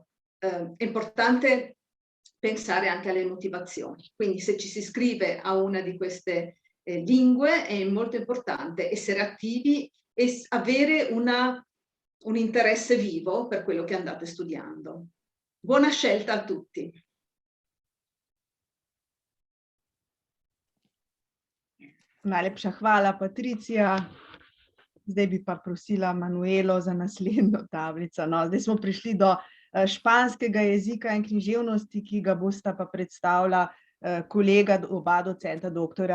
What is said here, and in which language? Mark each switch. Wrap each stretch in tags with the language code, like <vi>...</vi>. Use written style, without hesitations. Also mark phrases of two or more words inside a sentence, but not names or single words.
<it>È importante pensare anche alle motivazioni. Quindi se ci si iscrive a una di queste lingue è molto importante essere attivi e avere un interesse vivo per quello che andate studiando. Buona scelta a tutti.</it> <sl>Najlepša hvala, Patricia. Zdaj bi pa prosila Manuelo za naslednjo tablico. No, zdaj smo prišli do španskega jezika in književnosti, ki ga bosta pa predstavila kolega, oba docenta, dr.</sl>